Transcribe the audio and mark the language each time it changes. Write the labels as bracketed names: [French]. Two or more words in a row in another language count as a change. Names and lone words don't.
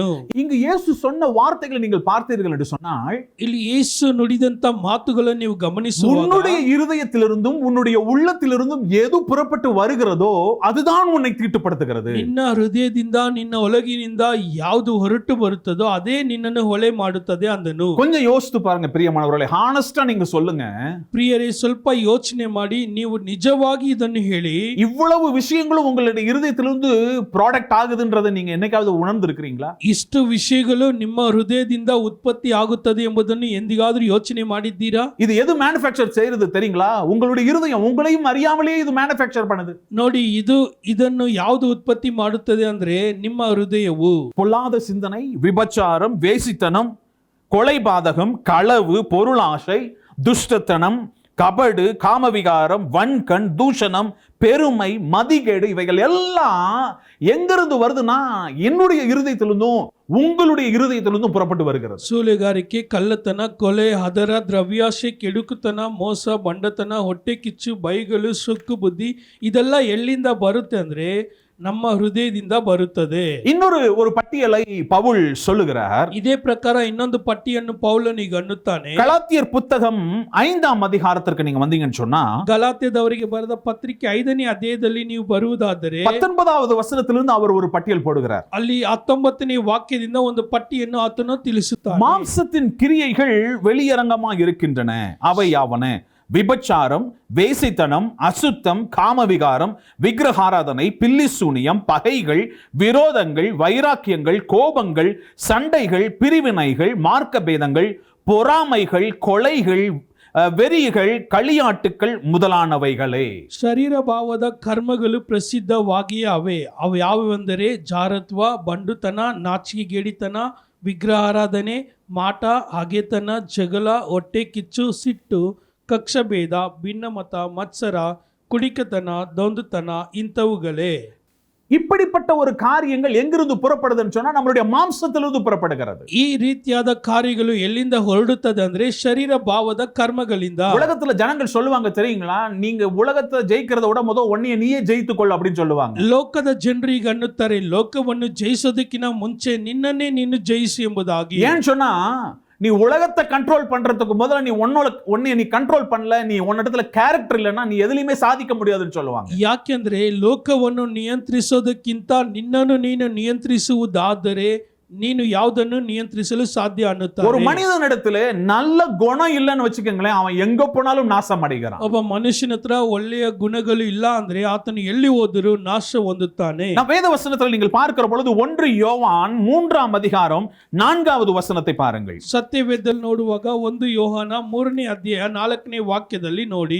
[Tamil] இங்கு இயேசு சொன்ன வார்த்தைகளை நீங்கள் பார்த்தீர்கள் என்று சொன்னால், [Kannada] ಇಲ್ಲಿ ಯೇಸು ನುಡಿದಂತ ಮಾತುಗಳನ್ನು ನೀವು ಗಮನಿಸುವಾಗ, [Tamil] உன்னுடைய இருதயத்திலிருந்தும் உன்னுடைய உள்ளத்திலிருந்தும் எது புறப்பட்டு வருகிறதோ அதுதான் உன்னை தீட்டுப்படுத்துகிறது. [Kannada] ನಿನ್ನ ಹೃದಯದಿಂದ ನಿನ್ನ ಒಳಗಿನಿಂದ ಯಾವುದು ಹೊರಟು ಬರುತ್ತದೋ ಅದೇ ನಿನ್ನನ್ನು ಹೊಳೆ ಮಾಡುತ್ತದೆ ಅಂದನು. [Tamil] கொஞ்சம் யோசித்து பாருங்க பிரியமானவர்களே, ஹானஸ்டா நீங்க சொல்லுங்க. [Kannada] ಪ್ರಿಯರೇ, ಸ್ವಲ್ಪ ಯೋಚನೆ ಮಾಡಿ, ನೀವು ನಿಜವಾಗಿ ಇದನ್ನು ಹೇಳಿ. [Tamil] இவ்வளவு விஷயங்களும் உங்களுடைய இருதயத்திலிருந்து ப்ராடக்ட் ஆகுதுன்றதை நீங்க என்னைக்காவது உணர்ந்திருக்கிறீங்களா? [Kannada] ಇಷ್ಟು ವಿಷಯಗಳು ನಿಮ್ಮ ಹೃದಯದಿಂದ ಉತ್ಪತ್ತಿ ಆಗುತ್ತದೆ ಎಂಬುದನ್ನು ಎಂದಿಗಾದರೂ ಯೋಚನೆ ಮಾಡಿದ್ದೀರಾ? [Tamil] இது எது மேனுஃபேக்சர் செய்யறது தெரியுங்களா? உங்களுடைய இருதயம் உங்களையும் அறியாமலேயே இது மேனுஃபேக்சர் பண்ணுது. [Kannada] ನೋಡಿ, ಇದನ್ನು ಯಾವುದು ಉತ್ಪತ್ತಿ ಮಾಡುತ್ತದೆ ಅಂದ್ರೆ ನಿಮ್ಮ ಹೃದಯವು. [Tamil] பொல்லாத சிந்தனை, விபச்சாரம், வேசித்தனம், கொலைபாதகம், களவு, பொருளாசை, துஷ்டத்தனம், கபடு, காமவிகாரம், வன்கண், தூஷணம், பெருமை, மதிகேடு, இவைகள் எல்லாம் எங்கிருந்து வருதுன்னா என்னுடைய இருதயத்திலிருந்தும் உங்களுடைய இருதயத்திலிருந்தும் புறப்பட்டு வருகிறது. [Kannada] ಸೂಳೆಗಾರಿಕೆ, ಕಳ್ಳತನ, ಕೊಲೆ, ಹದರ, ದ್ರವ್ಯಾಶೆ, ಕೆಡುಕುತನ, ಮೋಸ, ಬಂಡತನ, ಹೊಟ್ಟೆ ಕಿಚ್ಚು, ಬೈಗಳು, ಸೊಕ್ಕು ಬುದ್ಧಿ, ಇದೆಲ್ಲ ಎಲ್ಲಿಂದ ಬರುತ್ತೆ ಅಂದ್ರೆ ನಮ್ಮ ಹೃದಯದಿಂದ ಬರುತ್ತದೆ. [Tamil] ஒரு பட்டியலை பவுல் சொல்லுகிறார். [Kannada] ಇದೇ ಪ್ರಕಾರ ಇನ್ನೊಂದು ಪಟ್ಟಿಯನ್ನು ಪೌಲನಿಗೆ ಅನ್ನುತ್ತಾನೆ. [Tamil] கலாத்தியர் புத்தகம் 5ஆம் அதிகாரத்திற்கு நீங்க வந்தீங்கன்னு சொன்னா [Kannada] ಗಲಾತ್ಯದವರಿಗೆ ಬರೆದ ಪತ್ರಿಕೆ 5ನೇ ಅಧ್ಯಾಯದಲ್ಲಿ ನೀವು ಬರುವುದಾದರೆ [Tamil] 19வது வசனத்திலிருந்து அவர் ஒரு பட்டியல் போடுகிறார். [Kannada] ಅಲ್ಲಿ 19ನೇ ವಾಕ್ಯದಿಂದ ಒಂದು ಪಟ್ಟಿಯನ್ನು ಆತನು ತಿಳಿಸುತ್ತಾನೆ. [Tamil] மாம்சத்தின் கிரியைகள் வெளியரங்கமா இருக்கின்றன. அவை யாவன: விபச்சாரம், வேசித்தனம், அசுத்தம், காமவிகாரம், விக்கிரகாராதனை, பில்லிசூனியம், பகைகள், விரோதங்கள், வைராக்கியங்கள், கோபங்கள், சண்டைகள், பிரிவினைகள், மார்க்க பேதங்கள், பொறாமைகள், கொலைகள், வெறிகள், களியாட்டுக்கள் முதலானவைகளே. [Kannada] ಶರೀರ ಭಾವದ ಕರ್ಮಗಳು ಪ್ರಸಿದ್ಧವಾಗಿಯೇ ಅವು ಯಾವುವೆಂದರೆ ಜಾರತ್ವ, ಬಂಡುತನ, ನಾಚಿಕೆಗೇಡಿತನ, ವಿಗ್ರಹಾರಾಧನೆ, ಮಾಟ, ಹಗೆತನ, ಜಗಳ, ಹೊಟ್ಟೆ ಕಿಚ್ಚು, ಸಿಟ್ಟು, ಕಕ್ಷಭೇದ, ಭಿನ್ನಮತ, ಮತ್ಸರ, ಕುಡಿಕತನ, ದೊಂದುತನ ಇಂಥವುಗಳೇ. [Tamil] இப்படிப்பட்ட ஒரு காரியங்கள் எங்கிருந்து புறப்படுதுன்னு சொன்னா நம்மளுடைய மாம்சத்திலிருந்து புறப்படுகிறது. [Kannada] ಈ ರೀತಿಯಾದ ಕಾರ್ಯಗಳು ಎಲ್ಲಿಂದ ಹೊರಡುತ್ತದೆ ಅಂದ್ರೆ ಶರೀರ ಭಾವದ ಕರ್ಮಗಳಿಂದ. [Tamil] உலகத்துல ஜனங்கள் சொல்லுவாங்க தெரியுங்களா, நீங்க உலகத்தை ஜெயிக்கிறத விட முதல் ஒன்னைய நீயே ஜெயித்துக்கொள் அப்படின்னு சொல்லுவாங்க. [Kannada] ಲೋಕದ ಜನರಿಗೆ ಅನ್ನುತ್ತಾರೆ, ಲೋಕವನ್ನು ಜಯಿಸೋದಕ್ಕಿಂತ ಮುಂಚೆ ನಿನ್ನನ್ನೇ ನೀನು ಜಯಿಸು ಎಂಬುದಾಗಿ. [Tamil] ஏன்னு சொன்னா நீ உலகத்தை கண்ட்ரோல் பண்றதுக்கு முதல்ல நீ உன்னைய நீ கண்ட்ரோல் பண்ணல, நீ உன்னிடத்துல கேரக்டர் இல்லைன்னா நீ எதுலையுமே சாதிக்க முடியாதுன்னு சொல்லுவாங்க. [Kannada] ಯಾಕೆಂದ್ರೆ ಲೋಕವನ್ನು ನಿಯಂತ್ರಿಸೋದಕ್ಕಿಂತ ನಿನ್ನನ್ನು ನೀನು ನಿಯಂತ್ರಿಸುವುದಾದರೆ ನೀನು ಯಾವುದನ್ನು ನಿಯಂತ್ರಿಸಲು ಸಾಧ್ಯ ಅನ್ನುತ್ತಾರೆ. [Tamil] ஒரு மனிதனிடத்துல நல்ல குணம் இல்லைன்னு வச்சுக்கோங்களேன், அவன் எங்க போனாலும் நாசம் அடைகிறான். [Kannada] ಒಬ್ಬ ಮನುಷ್ಯನ ಹತ್ರ ಒಳ್ಳೆಯ ಗುಣಗಳು ಇಲ್ಲ ಅಂದ್ರೆ ಆತನು ಎಲ್ಲಿ ಹೋದರೂ ನಾಶ ಹೊಂದುತ್ತಾನೆ. [Tamil] நான் வேத வசனத்தில் நீங்கள் பார்க்கிற பொழுது 1 யோவான் 3ஆம் அதிகாரம் 4வது வசனத்தை பாருங்கள். [Kannada] ಸತ್ಯವೇದದಲ್ಲಿ ನೋಡುವಾಗ 1 ಯೋಹಾನ 3ನೇ ಅಧ್ಯಾಯ 4ನೇ ವಾಕ್ಯದಲ್ಲಿ ನೋಡಿ,